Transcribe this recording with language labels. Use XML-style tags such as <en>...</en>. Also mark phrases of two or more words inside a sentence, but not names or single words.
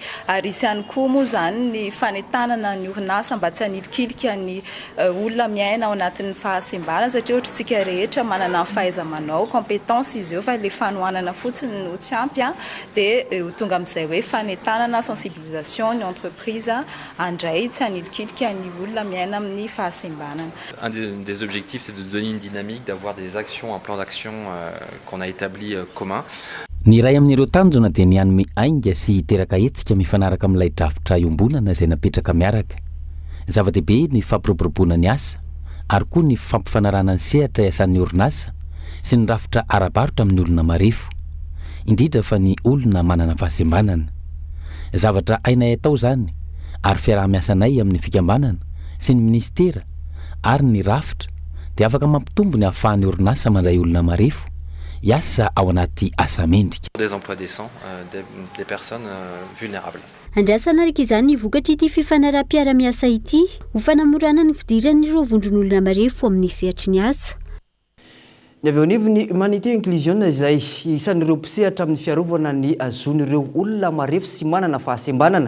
<mg>Ary isy ihany koa moa zany ny fanentanana ny orinasa mba tsy hanilikilika ny olona miaina ao anatin'ny fahasembanana satria ohatritsika rehetra manana ny fahaiza-manao compétence izy eo fa le fanohanana fotsiny no tsy ampy dia ho tonga amin'izay hoe fanentanana sensibilisation ny entreprise andray tsy</mg> <fr>Un des objectifs, c'est de donner une dynamique, d'avoir des actions, un plan d'action qu'on a établi commun.</fr> <mg>Ny ray amin'ireo tanjona dia ny hanome ainga sy hiteraka hetsika mifanaraka amin'ilay drafitra iombonana izay napetraka miaraka. Zava-dehibe ny fampiroboroboana ny asa, ary koa ny fampifanarana ny sehatra iasan'ny orinasa sy ny rafitra ara-barotra amin'ny olona marefo, indrindra fa ny olona manana fahasembanana. Zavatra ainay atao zany ary fiaraha-miasanay amin'ny fikambanana sy ny ministera ary ny rafitra dia afaka mampitombo ny ahafahan'ny orinasa mandray olona marefo hiasa ao anaty asa mendrika.</mg> <fr>Des emplois décents, des personnes vulnérables.</fr> <mg>Andrasana araka izany ny vokatra ity fifanaraha-piara-miasa ity ho fanamorana ny fidiran'ireo vondron'olona marefo amin'ny sehatry ny asa. Ny avy ao anivon'ny Humanity Inclusion izay isan'ireo mpisehatra amin'ny fiarovana ny azon'ireo olona marefo sy manana fahasembanana.</mg>